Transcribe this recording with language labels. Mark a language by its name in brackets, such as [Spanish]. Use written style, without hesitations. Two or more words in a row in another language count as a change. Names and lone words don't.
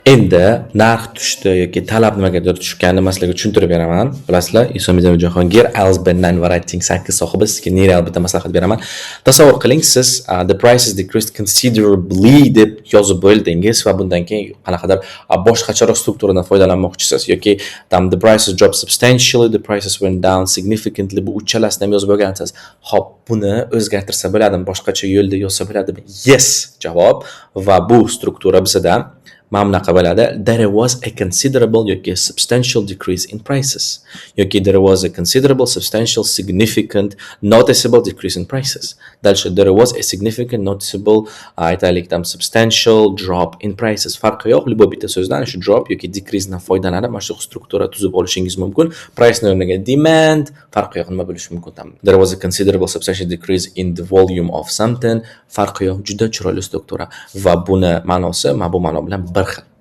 [Uzbek] Endi narx tushdi yoki talab nimagadir tushganini man sizlarga tushuntirib beraman. Bilasizlar, Isomiddinov Jahongir, Alsben Writing Cycle sohibi, sizga nereal bitta maslahat beraman. Tasavvur qiling, siz [English] the prices decreased considerably [Uzbek] deb yozib bo'ldingiz va bundan keyin qanaqadir boshqacharoq strukturadan foydalanmoqchisiz yoki [English] the prices dropped substantially, the prices went down significantly, [Uzbek] bu uchalasini ham yozib olgansiz. Xo'p, buni o'zgartirsa bo'ladimi? Boshqacha yo'lda yozsa bo'ladimi? Yes javob. Va bu struktura bizda mana bunaqa bo'ladi. [English] There was a considerable yoki substantial decrease in prices yoki there was a considerable, substantial, significant, noticeable decrease in prices. Дальше there was a significant, noticeable, aytaylik substantial drop in prices. [Uzbek] Farqi yo'q, любой bitta so'zdan shu drop yoki decrease dan foydalanib mana shu struktura tuzib olishingiz mumkin. Price ni o'rniga demand, farqi yo'q, nima bo'lishi mumkin? [English] There was a considerable, substantial decrease in the volume of something. [Uzbek] Farqi yo'q, juda chiroyli struktura va buni ma'nosi mana bu ma'no bilan bir xil.